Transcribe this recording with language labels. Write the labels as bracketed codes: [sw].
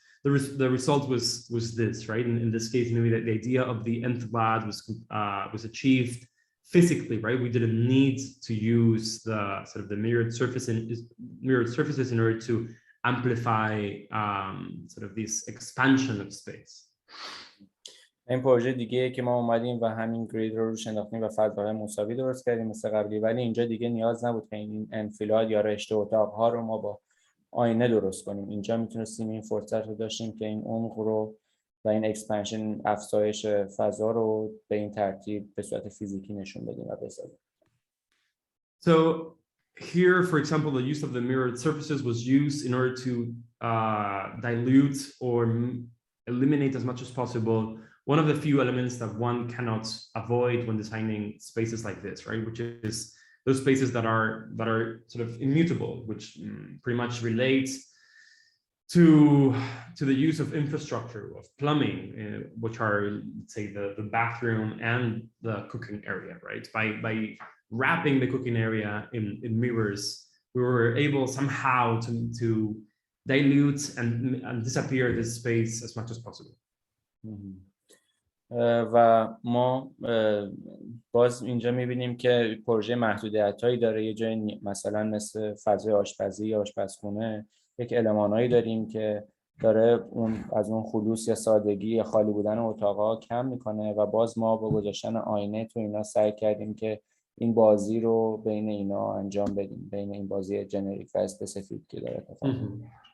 [en] The result was this, right? In this case, maybe the idea of the nth lad was achieved physically, right? We didn't need to use the sort of the mirrored surfaces in order to amplify sort of this expansion of space. [fa] این پروژه دیگه که ما اومدیم و همین گرید رو روش انداختیم و فضاهای مساوی درست کردیم مثل قبلی، ولی اینجا دیگه نیاز نبود که این انفلات یا رشته اتاق‌ها رو ما با آینه درست کنیم. اینجا میتونستیم این فرصت رو داشتیم که این عمق رو و این اکسپنشن افزایش فضا رو به این ترتیب به صورت فیزیکی نشون بدیم و بسازیم. [en] So here, for example, the use of the mirrored surfaces was used in order to dilute or eliminate as much as possible one of the few elements that one cannot avoid when designing spaces like this, right? Which is those spaces that are sort of immutable, which pretty much relates to the use of infrastructure, of plumbing, which are, let's say, the bathroom and the cooking area, right? By wrapping the cooking area in mirrors, we were able somehow to dilute and disappear this space as much as possible. [fa] و ما باز اینجا میبینیم که پروژه محدودیت‌هایی داره. یه جای مثلا مثل فضای آشپزی یا آشپزخونه یک المانایی داریم که داره از اون خلوص یا سادگی یا خالی بودن اتاق‌ها کم میکنه و باز ما با گذاشتن آینه تو اینا سعی کردیم که این بازی رو بین اینا انجام بدیم، بین این بازی جنریک و اسپسیفیک که داره اتفاق میفته.